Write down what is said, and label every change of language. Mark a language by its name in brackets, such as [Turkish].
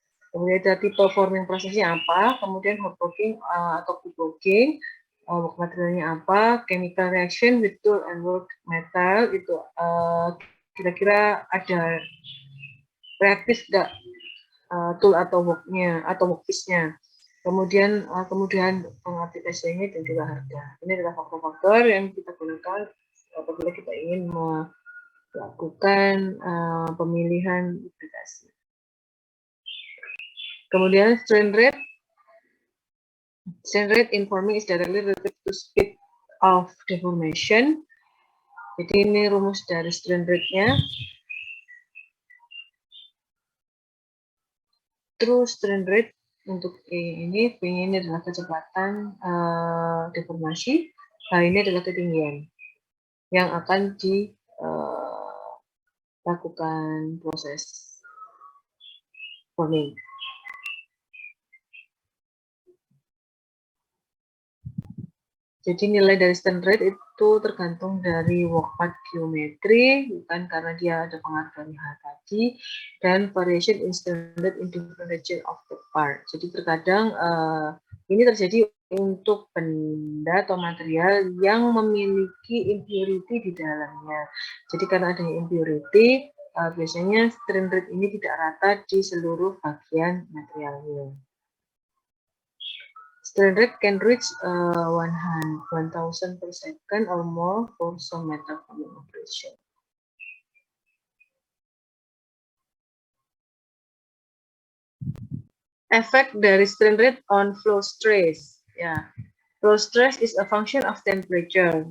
[Indonesian] Kemudian ada tipe forming prosesnya apa, kemudian hot working atau cold working, work materialnya apa, [English] chemical reaction with tool and work metal [Indonesian] itu kira-kira ada reaktif nggak tool atau worknya atau workpiece-nya. Kemudian kemudian pengaplikasiannya dan juga harga. Ini adalah faktor-faktor yang kita gunakan apabila kita ingin melakukan pemilihan aplikasi. Kemudian strain rate. [English] Strain rate in forming is directly related to speed of deformation. [Indonesian] Jadi ini rumus dari strain rate-nya. True strain rate untuk ini, V ini adalah kecepatan deformasi, H ini adalah ketinggian yang akan dilakukan proses forming. Jadi nilai dari strain rate itu tergantung dari work part geometry, bukan karena dia ada pengaruh dari H tadi, dan [English] variation in strain rate in different region of the part. [Indonesian] Jadi terkadang ini terjadi untuk benda atau material yang memiliki impurity di dalamnya. Jadi karena ada impurity, biasanya strain rate ini tidak rata di seluruh bagian materialnya. [English] Strain rate can reach 1,000 per second or more for some metal forming operation. [Indonesian] Efek dari [English] strain rate on flow stress. Ya, flow stress is a function of temperature.